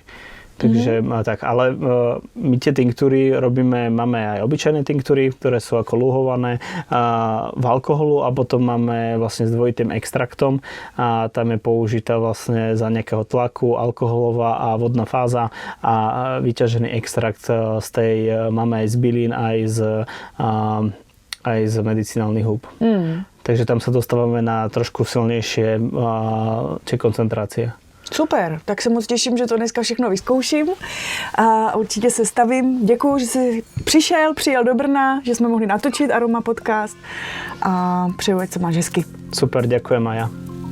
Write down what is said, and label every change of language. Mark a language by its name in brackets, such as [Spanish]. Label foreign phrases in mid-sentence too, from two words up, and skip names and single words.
[Slovak] Takže tak, ale my tie tinktúry robíme, máme aj obyčajné tinktúry, ktoré sú ako luhované v alkoholu a potom máme vlastne s dvojitým extraktom a tam je použitá vlastne za nejakého tlaku alkoholová a vodná fáza a vyťažený extrakt z tej máme aj z bylín, aj z medicinálnych húb. Takže tam sa dostávame na trošku silnejšie tie koncentrácie. [Czech] Super, tak se moc těším, že to dneska všechno vyzkouším a určitě se stavím. Děkuju, že jsi přijel do Brna, že jsme mohli natočit Aroma podcast a přeju, ať se máš hezky. [Slovak] Super, ďakujem aj ja.